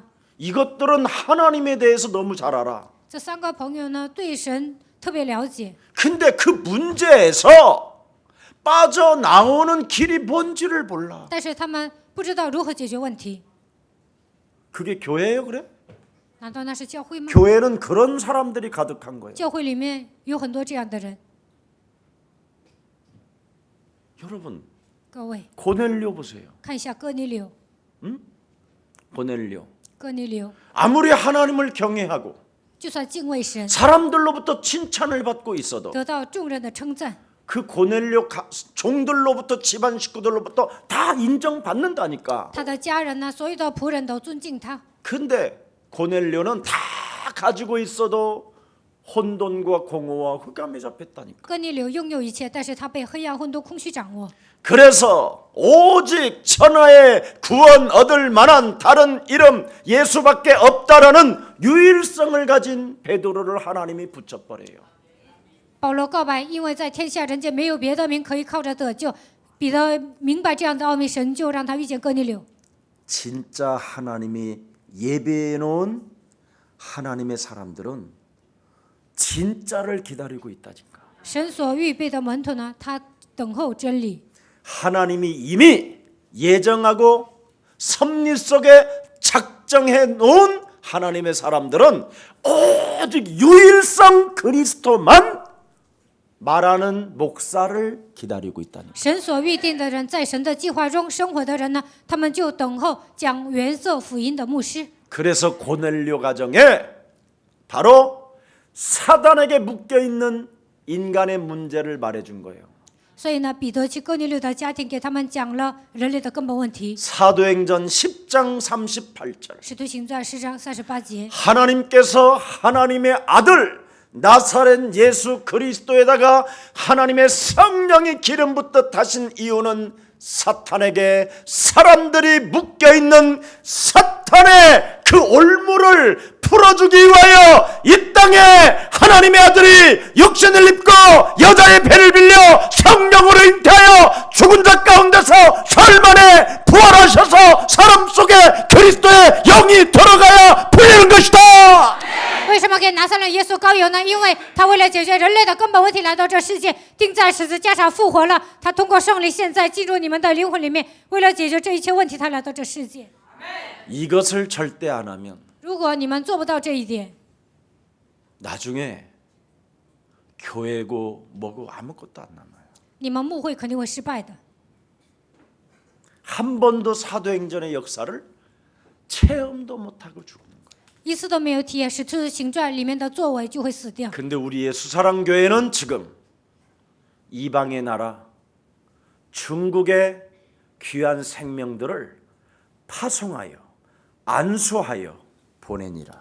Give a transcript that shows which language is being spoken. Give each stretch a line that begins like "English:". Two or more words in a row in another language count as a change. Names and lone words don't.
Korean: 이것들은 하나님에 대해서 너무 잘 알아.
Chinese: 这3个朋友呢，对神特别了解，
Korean: 근데 그 문제에서 빠져나오는 길이 뭔지를 몰라.
Chinese: 但是他们不知道如何解决问题。
Korean: 그게 교회예요, 그래?
Chinese: 难道那是教会吗？
Korean: 교회는 그런 사람들이 가득한 거예요.
Chinese: 教会里面有很多这样的人。
Korean: 여러분,
Chinese: 各位
Korean: 고넬료 보세요.
Chinese: 看一下哥尼流，
Korean: 고넬료.
Chinese: 哥尼流
Korean: 아무리 하나님을 경외하고
Chinese: 就算敬畏神，
Korean: 사람들로부터 칭찬을 받고 있어도
Chinese: 得到众人的称赞，
Korean: 그 고넬료 종들로부터 집안 식구들로부터 다 인정받는다니까.
Chinese: 他的家人呢，所有的仆人都尊敬他。
Korean: 근데 고넬료는 다 가지고 있어도 혼돈과 공허와 흑암에 잡혔다니까.
Chinese: 哥尼流拥有一切，但是他被黑暗、混沌、空虚掌握。
Korean: 그래서 오직 천하의 구원 얻을 만한 다른 이름 예수밖에 없다라는 유일성을 가진 베드로를 하나님이 붙여버려요.
Chinese: 保罗告白，因为在天下人间没有别的名可以靠着得救。彼得明白这样的奥秘，神就让他遇见哥尼流。
Korean: 진짜 하나님이 예배해 놓은 하나님의 사람들은 진짜를 기다리고 있다니까.
Chinese: 神所预备的门徒呢，他等候真理。
Korean: 하나님이 이미 예정하고 섭리 속에 작정해 놓은 하나님의 사람들은 오직 유일성 그리스도만 말하는 목사를 기다리고 있다니까.
Chinese: 神所预定的人，在神的计划中生活的人呢，他们就等候讲原色福音的牧师。
Korean: 그래서 고넬료 가정에 바로 사단에게 묶여 있는 인간의 문제를 말해준 거예요.
Chinese: 所以呢，彼得去哥尼流的家庭，给他们讲了人类的根本问题。
Korean: 사도행전 10장 38절.
Chinese: 使徒行传10章38节，
Korean: 하나님께서 하나님의 아들 나사렛 예수 그리스도에다가 하나님의 성령이 기름 붓듯 하신 이유는 사탄에게 사람들이 묶여있는 사탄의 그 올무를 풀어주기 위하여 이 땅에 하나님의 아들이 육신을 입고 여자의 배를 빌려 성령으로 잉태하여 죽은 자 가운데서 사흘 만에 부활하셔서 사람 속에 그리스도의 영이 들어가야 풀리는 것이다.
Chinese: 为什么给拿撒勒耶稣膏油呢？因为他为了解决人类的根本问题来到这世界，钉在十字架上复活了。他通过圣灵现在进入你们的灵魂里面，为了解决这一切问题，他来到这世界。
Korean: 이것을 절대 안 하면
Chinese: 如果你们做不到这一点，
Korean: 나중에 교회고 뭐고 아무것도 안 남아요.
Chinese: 你们牧会肯定会失败的。
Korean: 한 번도 사도행전의 역사를 체험도 못하고 죽는 거예요.
Chinese: 一次都没有体验使徒行传里面的作为，就会死掉。
Korean: 근데 우리의 수사랑 교회는 지금 이방의 나라 중국의 귀한 생명들을 파송하여 안수하여 보내니라.